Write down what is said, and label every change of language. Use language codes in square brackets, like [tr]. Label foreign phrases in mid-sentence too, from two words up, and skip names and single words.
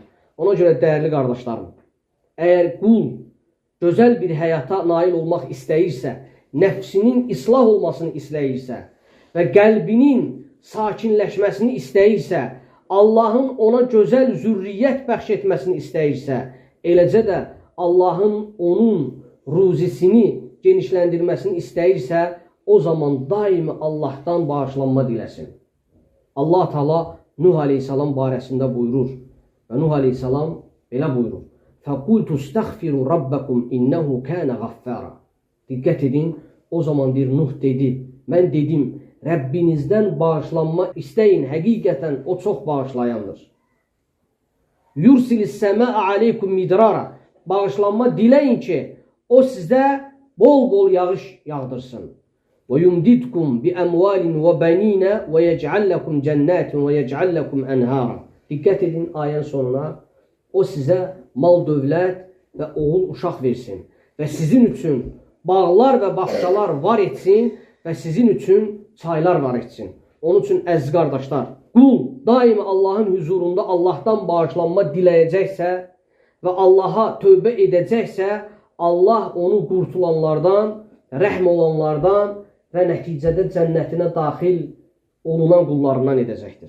[az] Ona görə dəyərli qardaşlarım, əgər qul gözəl bir həyata nail olmaq istəyirsə, nəfsinin islah olmasını istəyirsə və qəlbinin sakinləşməsini istəyirsə, Allahın ona gözəl zürriyyət bəxş etməsini istəyirsə, eləcə də Allahın onun ruzisini genişləndirməsini istəyirsə, o zaman daimi Allahdan bağışlanma diləsin. Allah Teala Nuh aleyhissalam barəsində buyurur və Nuh aleyhissalam belə buyurur. [ar] فَقُلْتُ اسْتَغْفِرُوا رَبَّكُمْ إِنَّهُ كَانَ غَفَّارًا. [az] Diqqət edin, o zaman bir Nuh dedi, mən dedim, Rəbbinizdən bağışlanma istəyin, həqiqətən o çox bağışlayandır. [ar] يُرْسِلِ السَّمَاءَ عَلَيْكُمْ مِدْرَارًا. [az] Bağışlanma diləyin ki, o sizdə bol-bol yağış yağdırsın. [ar] وَيُمْدِدْكُمْ بِأَمْوَالٍ وَبَنِينَ وَيَجْعَلْ لَكُمْ جَنَّاتٍ وَيَجْعَلْ لَكُمْ أَنْهَارًا. [az] Diqqət edin ayənin sonuna. O sizə mal, dövlət və oğul uşaq versin və sizin üçün bağlar və bağçalar var etsin və sizin üçün çaylar var etsin. Onun üçün əziz qardaşlar, qul daima Allahın huzurunda Allahdan bağışlanma diləyəcəksə və Allaha tövbə edəcəksə, Allah onu qurtulanlardan, rəhm olanlardan və nəticədə cənnətinə daxil olunan qullarından edəcəkdir.